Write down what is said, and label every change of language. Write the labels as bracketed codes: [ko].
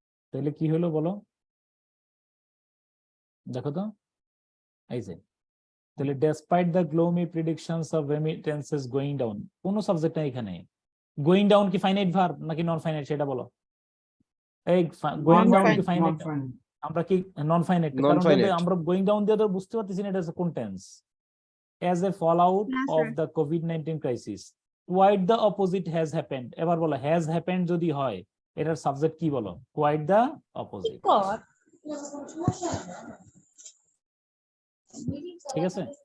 [bn] তাহলে কি হলো বলো, দেখো তো, এই যে, তাহলে [en] despite the gloomy predictions of remittances going down, [bn] কোন সাবজেক্ট নাই এখানে। গোয়িং ডাউন কি ফাইনাইট ভার্ব নাকি নন ফাইনাইট সেটা বলো। এই গোয়িং ডাউন কি ফাইনাইট? আমরা কি নন ফাইনাইট? কারণ আমরা গোয়িং ডাউন দিয়ে তো বুঝতে পারতেছি না এটা কোন tense. [en] as a fallout of the COVID-19 crisis, quite the opposite has happened. [bn] এবার বলো, [en] has happened [bn] যদি হয়, এটার সাবজেক্ট কি বলো? [en] quite the opposite। [bn] ঠিক আছে,